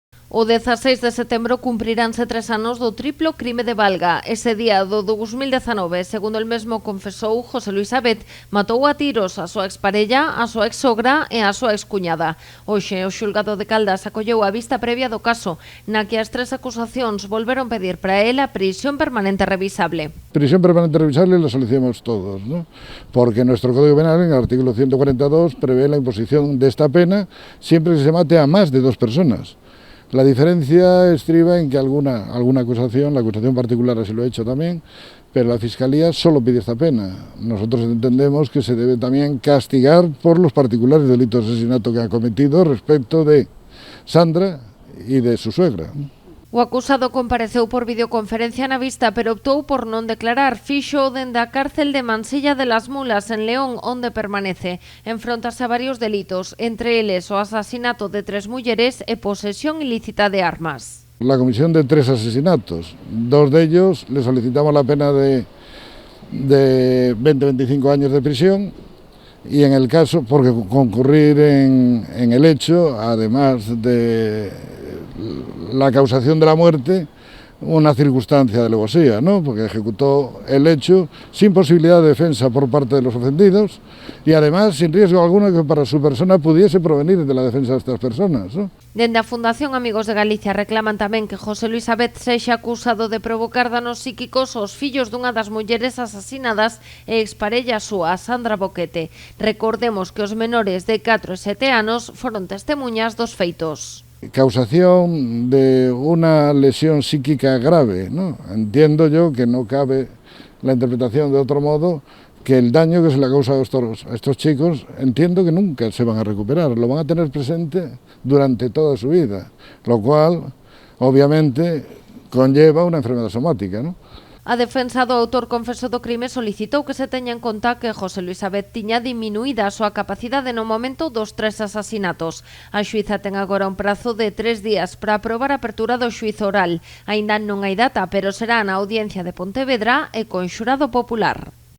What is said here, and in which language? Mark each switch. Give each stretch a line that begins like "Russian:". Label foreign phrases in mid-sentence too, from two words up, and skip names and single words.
Galician: O 16 de setembro cumpriránse 3 anos do triplo crime de Valga. Ese día do 2019, segundo el mesmo confesou, José Luis Abet matou a tiros a súa exparella, a súa exsogra e a súa excuñada. Hoxe, o xulgado de Caldas acolleu a vista previa do caso, na que as 3 acusacións volveron pedir para él a prisión permanente revisable.
Spanish: Prisión permanente revisable la solicitamos todos, ¿no? Porque nuestro Código Penal, en el artículo 142, prevé la imposición de esta pena siempre que se mate a más de 2 personas. La diferencia estriba en que alguna acusación, la acusación particular así lo ha hecho también, pero la Fiscalía solo pide esta pena. Nosotros entendemos que se debe también castigar por los particulares delitos de asesinato que han cometido respecto de Sandra y de su suegra.
Galician: O acusado compareceu por videoconferencia na vista, pero optou por non declarar. Fixo dende a cárcel de Mansilla de las Mulas, en León, onde permanece. Enfróntase a varios delitos, entre eles o asasinato de 3 mulleres e posesión ilícita de armas.
Spanish: La comisión de 3 asesinatos, 2 de ellos le solicitamos la pena de 20-25 años de prisión, y en el caso, porque concurrir en el hecho, además de la causación de la muerte, una circunstancia de alevosía, ¿no? Porque ejecutó el hecho sin posibilidad de defensa por parte de los ofendidos y además sin riesgo alguno que para su persona pudiese provenir de la defensa de estas personas, ¿no?
Galician: Dende a Fundación Amigos de Galicia reclaman tamén que José Luis Abet sexa acusado de provocar danos psíquicos aos fillos dunha das mulleres asasinadas e exparella súa, Sandra Boquete. Recordemos que os menores de 4 e 7 anos foron testemuñas dos feitos.
Spanish: Causación de una lesión psíquica grave, ¿no? Entiendo yo que no cabe la interpretación de otro modo que el daño que se le causa a estos chicos, entiendo que nunca se van a recuperar, lo van a tener presente durante toda su vida, lo cual obviamente conlleva una enfermedad somática, ¿no?
Galician: A defensa do autor confeso do crime solicitou que se teña en conta que José Luis Abet tiña diminuída a súa capacidade no momento dos 3 asasinatos. A xuíza ten agora un prazo de 3 días para aprobar a apertura do xuízo oral. Aínda non hai data, pero será na audiencia de Pontevedra e con xurado popular.